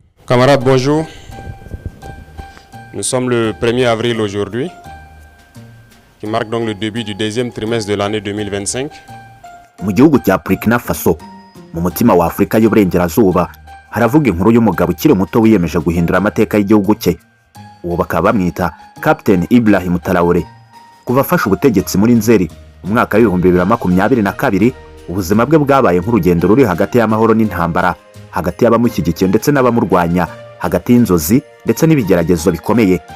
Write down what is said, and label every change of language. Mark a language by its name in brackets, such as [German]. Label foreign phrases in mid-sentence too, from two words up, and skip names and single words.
[French] Camarades, bonjour. Nous sommes le 1er avril aujourd'hui, qui marque donc le début du deuxième trimestre de l'année 2025. [Kinyarwanda] Mu gihugu cya Burkina Faso, mu mutima wa Afrika y'Uburengerazuba, haravuga inkuru y'umugabo ukiri muto wiyemeje guhindura amateka y'igihugu cye. Uwo bakaba bamwita Captain Ibrahim Traoré. Kuva afashe ubutegetsi muri Nzeri umwaka wa 2022, ubuzima bwe bwabaye nk'urugendo ruri hagati y'amahoro n'intambara, hagati y'abamushyigikiye ndetse n'abamurwanya, hagati y'inzozi ndetse n'ibigeragezo bikomeye.